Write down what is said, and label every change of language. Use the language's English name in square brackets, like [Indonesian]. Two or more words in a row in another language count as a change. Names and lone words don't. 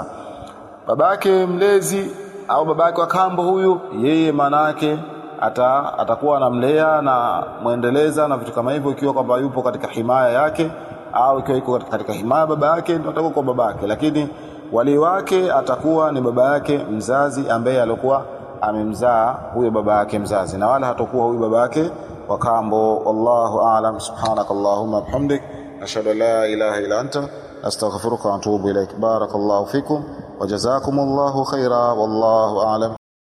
[Swahili] Baba yake mlezi au baba yake wa kambo huyu, yeye maana yake atakuwa anamlea na muendeleza na vitu kama hivyo, ikiwa kwamba yupo katika himaya yake, au ikiwa yuko katika himaya baba yake ndio atakuwa kwa baba yake. Lakini wali wake atakuwa ni baba yake mzazi ambaye alikuwa amemzaa huyo baba yake mzazi, na wala hatakuwa huyo baba yake wa kambo. [Arabic] والله أعلم. سبحانك اللهم وبحمدك، أشهد أن لا إله إلا أنت، أستغفرك وأتوب إليك. بارك الله فيكم وجزاكم الله خيرا، والله أعلم.